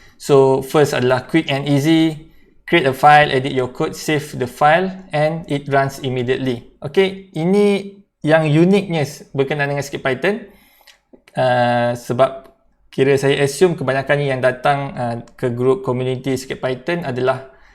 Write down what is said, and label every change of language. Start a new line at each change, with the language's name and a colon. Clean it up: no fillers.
English: So first adalah quick and easy. Create a file, edit your code, save the file, and it runs immediately.
Malay: Okay, ini yang uniknya berkenaan dengan Circuit Python. Sebab kira saya assume kebanyakan yang datang ke grup community Circuit Python adalah